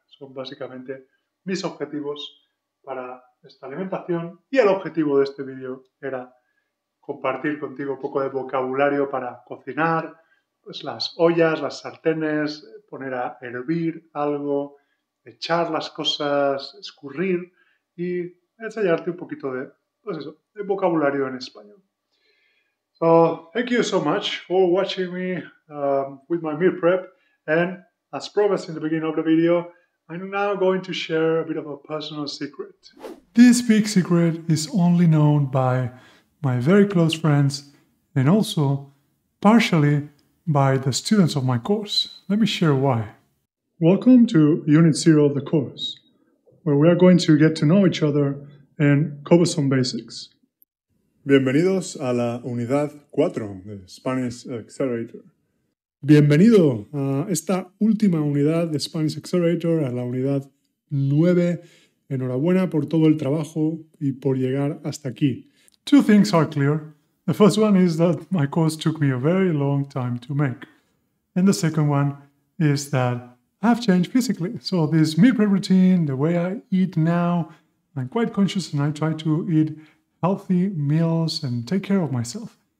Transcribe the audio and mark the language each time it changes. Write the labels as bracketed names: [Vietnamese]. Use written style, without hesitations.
[Spanish] Son básicamente mis objetivos para esta alimentación y el objetivo de este vídeo era compartir contigo un poco de vocabulario para cocinar, pues las ollas, las sartenes, poner a hervir algo, echar las cosas, escurrir y enseñarte un poquito de, pues eso, de vocabulario en español. [English] So, thank you so much for watching me with my meal prep, and as promised in the beginning of the video, I'm now going to share a bit of a personal secret. This big secret is only known by my very close friends and also partially by the students of my course. Let me share why. Welcome to Unit 0 of the course, where we are going to get to know each other and cover some basics. [Spanish] Bienvenidos a la unidad 4 de Spanish Accelerator. Bienvenido a esta última unidad de Spanish Accelerator, a la unidad 9. Enhorabuena por todo el trabajo y por llegar hasta aquí. [English] Two things are clear. The first one is that my course took me a very long time to make. And the second one is that I've changed physically. So this meal prep routine, the way I eat now, I'm quite conscious and I try to eat healthy meals and take care of myself.